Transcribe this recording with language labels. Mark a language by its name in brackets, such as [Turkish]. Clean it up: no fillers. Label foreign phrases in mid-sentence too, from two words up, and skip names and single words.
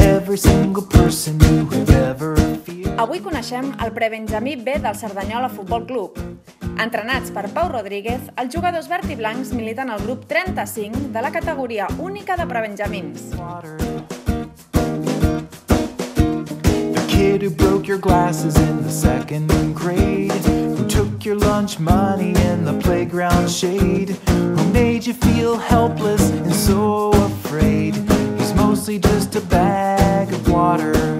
[English] every single person you have ever feared. [Catalan] Avui coneixem el prebenjamí B del Cerdanyola Futbol Club. Entrenats per Pau Rodríguez, els jugadors verd i blancs militen al grup 35 de la categoria única de prebenjamins. [English] The kid who broke your glasses in the second grade, who took your lunch money in the playground shade, who made you feel helpless and so afraid. He's mostly just a bag of water.